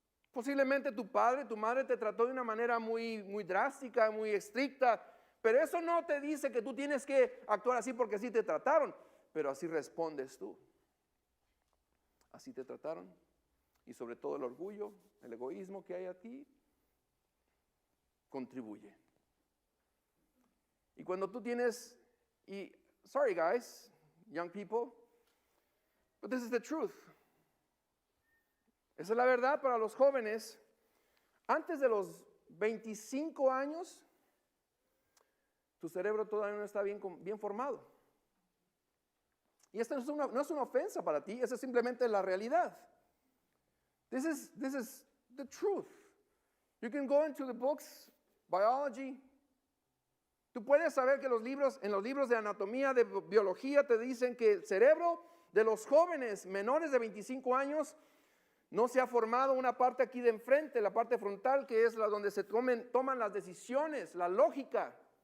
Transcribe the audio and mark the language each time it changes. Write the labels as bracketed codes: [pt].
[es] Posiblemente tu padre, tu madre te trató de una manera muy drástica, muy estricta, pero eso no te dice que tú tienes que actuar así porque así te trataron, pero así respondes tú. Así te trataron. Y sobre todo el orgullo, el egoísmo que hay a ti, contribuye. Y cuando tú tienes, [en] sorry guys, young people, but this is the truth. [es] Esa es la verdad para los jóvenes. Antes de los 25 años, tu cerebro todavía no está bien formado. Y esta no es una ofensa para ti, esa es simplemente la realidad. [en] This is the truth. You can go into the books, biology. [es] Tú puedes saber que en los libros de anatomía, de biología, te dicen que el cerebro de los jóvenes menores de 25 años no se ha formado una parte aquí de enfrente, la parte frontal, que es la donde se toman las decisiones, la lógica.